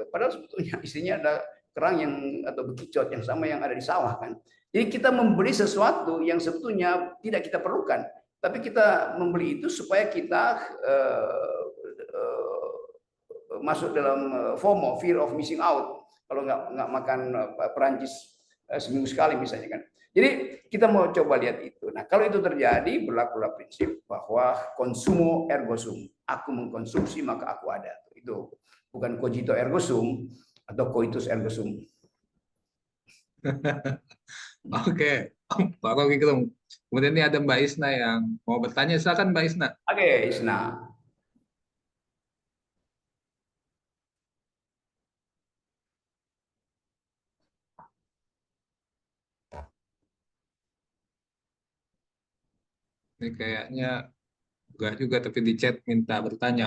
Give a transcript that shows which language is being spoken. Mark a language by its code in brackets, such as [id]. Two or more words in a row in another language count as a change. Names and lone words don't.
[id] Padahal sebetulnya isinya ada kerang yang atau bekicot yang sama yang ada di sawah kan. Jadi kita membeli sesuatu yang sebetulnya tidak kita perlukan, tapi kita membeli itu supaya kita masuk dalam FOMO, [en] fear of missing out. [id] Kalau nggak makan Perancis seminggu sekali misalnya kan. Jadi kita mau coba lihat itu. Nah, kalau itu terjadi, berlakulah prinsip bahwa [la] konsumo ergo sum. [id] Aku mengkonsumsi maka aku ada. Itu bukan [la] cogito ergo sum [id] atau [la] coitus ergo sum. [id] Oke, Pak Rocky Gerung. Kemudian ini ada Mbak Isna yang mau bertanya. Silakan Mbak Isna. Oke, Isna. Ini kayaknya enggak juga, tapi di chat minta bertanya.